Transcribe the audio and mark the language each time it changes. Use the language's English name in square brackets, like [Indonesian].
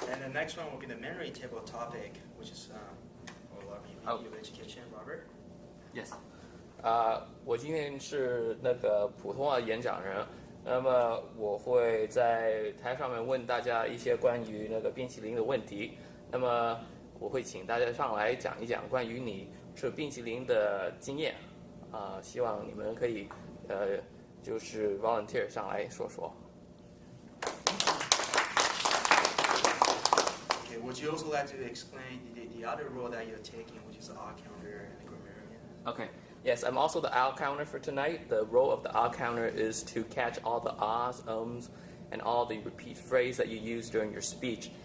[English] And the next one will be the memory table topic, which is VP of Education, Robert. Yes. [Chinese] 我今天是那个普通话演讲人，那么我会在台上面问大家一些关于那个冰淇淋的问题。那么我会请大家上来讲一讲关于你吃冰淇淋的经验，希望你们可以就是 volunteer 上来说说。 [English] Okay, would you also like to explain the other role that you're taking, which is the R counter and the grammarian? Okay. Yes, I'm also the owl counter for tonight. The role of the owl counter is to catch all the ahs, ums, and all the repeat phrase that you use during your speech.